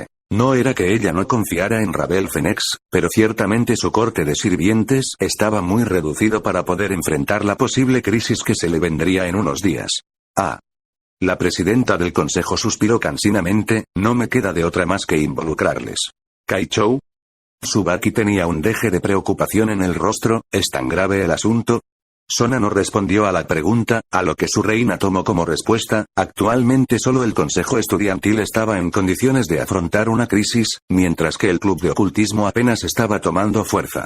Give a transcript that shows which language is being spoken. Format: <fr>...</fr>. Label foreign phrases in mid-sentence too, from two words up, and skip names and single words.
<es>No era que ella no confiara en Ravel Fénix, pero ciertamente su corte de sirvientes estaba muy reducido para poder enfrentar la posible crisis que se le vendría en unos días. La presidenta del consejo suspiró cansinamente, no me queda de otra más que involucrarles. ¿Kaichou? Tsubaki tenía un deje de preocupación en el rostro, ¿es tan grave el asunto? Sona no respondió a la pregunta, a lo que su reina tomó como respuesta. Actualmente solo el consejo estudiantil estaba en condiciones de afrontar una crisis, mientras que el club de ocultismo apenas estaba tomando fuerza.</es>